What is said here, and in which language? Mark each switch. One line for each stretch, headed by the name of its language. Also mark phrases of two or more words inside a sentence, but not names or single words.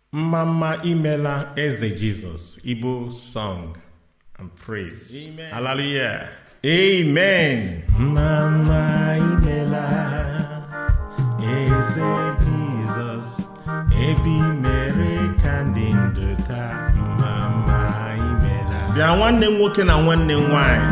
Igbo: Mma mma imela, Eze Jesus.
English: Igbo song and praise.
Igbo: Amen. Hallelujah. Amen. Mma mma imela, Eze Jesus. Ebi mere ka ndị ndụ taa. Mma mma imela. Bịa, nwanne m nwoke na nwanne m nwaanyị.